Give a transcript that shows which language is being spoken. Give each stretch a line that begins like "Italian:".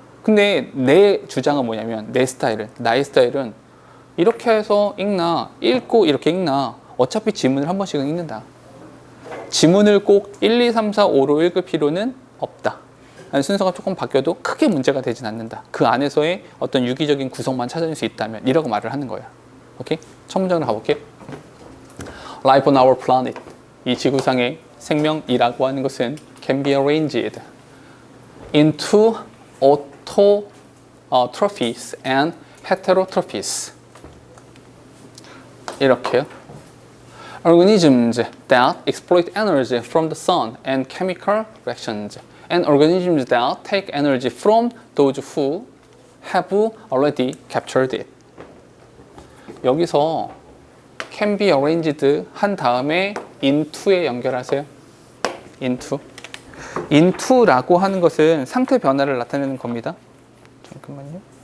Korean: 근데 내 주장은 뭐냐면 내 스타일은, 나의 스타일은 이렇게 해서 읽나, 읽고 이렇게 읽나, 어차피 지문을 한 번씩은 읽는다. 지문을 꼭 1, 2, 3, 4, 5로 읽을 필요는 없다. 순서가 조금 바뀌어도 크게 문제가 되진 않는다. 그 안에서의 어떤 유기적인 구성만 찾아낼 수 있다면 이라고 말을 하는 거야. 오케이? 첫 문장으로 가볼게요.
English: Life on our planet.
Korean: 이 지구상의 생명이라고 하는 것은
English: can be arranged into autotrophies and heterotrophies.
Korean: 이렇게요.
English: Organisms that exploit energy from the sun and chemical reactions, and organisms that take energy from those who have already captured it.
Korean: 여기서 can be arranged 한 다음에 into에 연결하세요. into라고 하는 것은 상태 변화를 나타내는 겁니다. 잠깐만요.